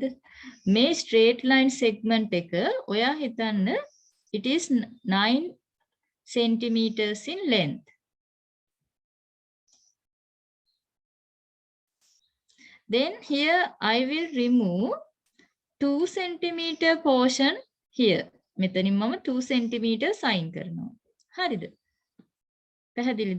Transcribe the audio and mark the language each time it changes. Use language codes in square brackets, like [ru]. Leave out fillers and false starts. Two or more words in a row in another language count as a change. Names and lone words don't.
[si] මේ [en] straight line segment [si] එක ඔයා හිතන්න [en] it is 9 centimeters in length. Then here I will remove 2 centimeter portion here. [si] මෙතනින් මම 2 centimeter අයින් කරනවා. හරිද? පැහැදිලිද?